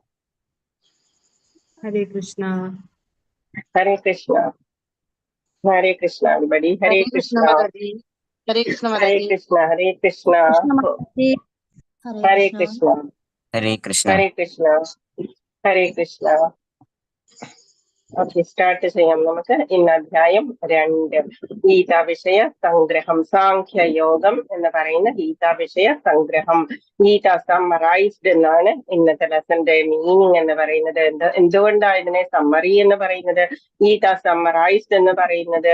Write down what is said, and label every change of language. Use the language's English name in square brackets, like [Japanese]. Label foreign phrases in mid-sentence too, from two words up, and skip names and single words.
[Sanskrit] हरे कृष्णा हरे कृष्णा हरे कृष्णा एवरीबॉडी, हरे कृष्णा हरे कृष्ण हरे कृष्णा हरे कृष्णा हरे कृष्णा हरे कृष्ण हरे कृष्णा हरे कृष्णा। [Malayalam] ഓക്കെ, സ്റ്റാർട്ട് ചെയ്യാം. നമുക്ക് ഇന്ന് അധ്യായം 2 ഗീതാ വിഷയ സംഗ്രഹം, സാഖ്യയോഗം എന്ന് പറയുന്ന ഗീതാ വിഷയ സംഗ്രഹം. ഗീത സമ്മറൈസ്ഡ് എന്നാണ് ഇന്നത്തെ [English] lesson's meaning [Malayalam] എന്ന് പറയുന്നത്. എന്തുകൊണ്ടാണ് ഇതിനെ സമ്മറി എന്ന് പറയുന്നത്, ഗീത സമ്മറൈസ്ഡ് എന്ന് പറയുന്നത്?